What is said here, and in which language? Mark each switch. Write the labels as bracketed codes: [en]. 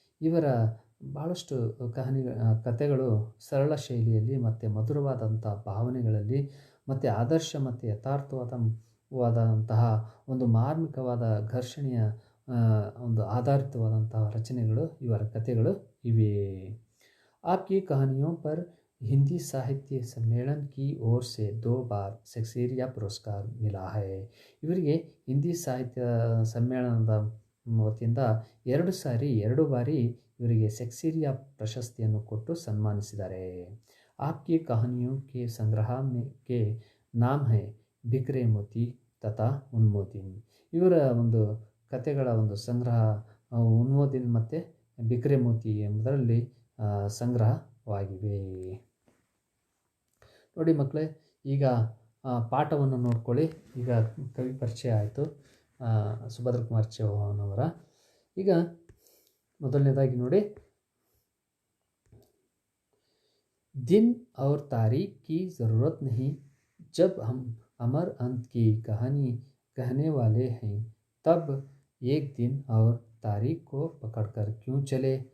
[kn] ಇವರ ಭಾಳಷ್ಟು ಕಥೆಗಳು ಸರಳ ಶೈಲಿಯಲ್ಲಿ ಮತ್ತು ಮಧುರವಾದಂಥ ಭಾವನೆಗಳಲ್ಲಿ ಮತ್ತು ಆದರ್ಶ ಮತ್ತು ಯಥಾರ್ಥವಾದಂತಹ ಒಂದು ಮಾರ್ಮಿಕವಾದ ಘರ್ಷಣೆಯ ಒಂದು ಆಧಾರಿತವಾದಂತಹ ರಚನೆಗಳು, ಇವರ ಕಥೆಗಳು ಇವೆ. [hi] आपकी कहानियों पर हिंदी साहित्य सम्मेलन की ओर से 2 बार शेक्सपियर पुरस्कार मिला है. [kn] ಇವರಿಗೆ ಹಿಂದಿ ಸಾಹಿತ್ಯ ಸಮ್ಮೇಳನದ ವತಿಯಿಂದ 2 ಬಾರಿ ಇವರಿಗೆ शेक्सपियर ಪ್ರಶಸ್ತಿಯನ್ನು ಕೊಟ್ಟು ಸನ್ಮಾನಿಸಿದ್ದಾರೆ. [hi] आपकी कहानियों के संग्रह के नाम है बिखरे मोती तथा उन्मोदिन. [kn] ಇವರ ಒಂದು ಕಥೆಗಳ ಒಂದು ಸಂಗ್ರಹ ಉನ್ಮೋದಿನ್ ಮತ್ತು ಬಿಕ್ರೆ ಮೋತಿ ಎಂಬುದರಲ್ಲಿ ಸಂಗ್ರಹವಾಗಿವೆ. ನೋಡಿ ಮಕ್ಕಳೇ, ಈಗ ಪಾಠವನ್ನು ನೋಡ್ಕೊಳ್ಳಿ. ಈಗ ಕವಿ ಪರಿಚಯ ಆಯಿತು ಸುಭದ್ರ ಕುಮಾರ್ ಚೌಹಾಣ್ ಅವರ. ಈಗ ಮೊದಲನೇದಾಗಿ ನೋಡಿ, [hi] दिन और तारीख की ज़रूरत नहीं, जब हम अमर अंत की कहानी कहने वाले हैं, तब एक दिन और तारीख को पकड़कर क्यों चले.